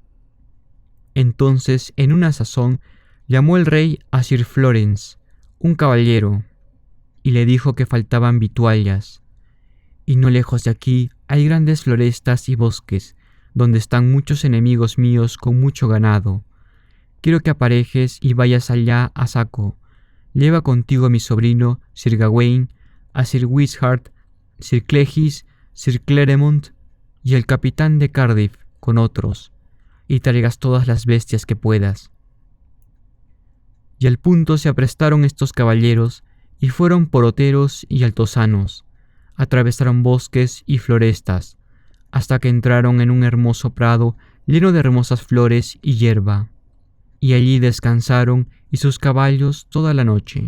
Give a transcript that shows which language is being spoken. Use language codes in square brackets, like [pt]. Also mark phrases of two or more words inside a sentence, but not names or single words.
[es] Entonces, en una sazón, llamó el rey a Sir Florence, un caballero, y le dijo que faltaban vituallas. Y no lejos de aquí hay grandes florestas y bosques, donde están muchos enemigos míos con mucho ganado. Quiero que aparejes y vayas allá a saco. Lleva contigo a mi sobrino Sir Gawain, a Sir Wishart, Sir Clegis, Sir Claremont y el capitán de Cardiff con otros, y traigas todas las bestias que puedas. Y al punto se aprestaron estos caballeros, y fueron por oteros y altosanos, atravesaron bosques y florestas, hasta que entraron en un hermoso prado lleno de hermosas flores y hierba, y allí descansaron y sus caballos toda la noche.